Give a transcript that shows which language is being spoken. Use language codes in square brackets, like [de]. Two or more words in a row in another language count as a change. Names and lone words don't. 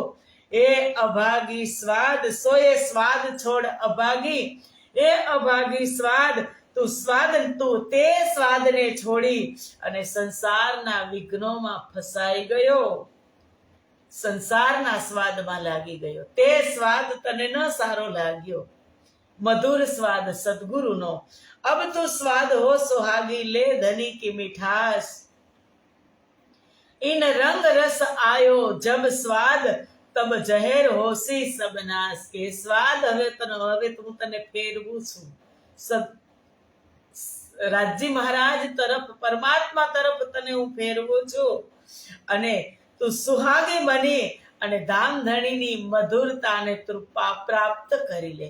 [gu] એ અભાગી સ્વાદ, સોએ સ્વાદ છોડ અભાગી, એ અભાગી સ્વાદ, તું તે સ્વાદને છોડી અને સંસારના વિઘ્નોમાં ફસાઈ ગયો, સંસારના સ્વાદમાં લાગી ગયો. તે સ્વાદ તને ન સારો લાગ્યો, મધુર સ્વાદ સદગુરુનો. [hi] अब तू स्वाद हो सुहागी, ले धनी की मिठास, इन रंग रस आयो जब स्वाद, तब जहर होसी सबनास. [gu] के સ્વાદ હવે હું તને ફેરવું છું, રાજજી મહારાજ તરફ, પરમાત્મા તરફ તને હું ફેરવું છું, અને તું સુહાગી બની અને ધામધણીની મધુરતાને પ્રાપ્ત કરી લે.